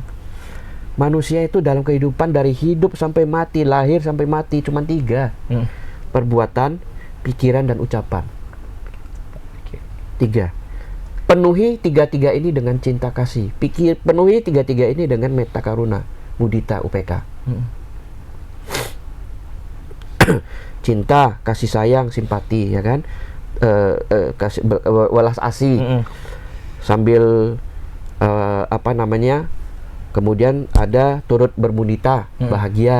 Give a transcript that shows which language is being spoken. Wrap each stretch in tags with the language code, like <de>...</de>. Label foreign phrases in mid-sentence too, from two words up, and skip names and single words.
<id>Manusia itu dalam kehidupan dari hidup sampai mati, lahir sampai mati cuma 3. Perbuatan, pikiran, dan ucapan. 3. Penuhi 3 ini dengan cinta kasih. Penuhi 3 ini dengan</id> <pi>metta karuna, mudita,</pi> <id>UPK. Cinta, kasih sayang, simpati, ya kan? Welas asih. Sambil kemudian ada turut bermudita, bahagia.</id>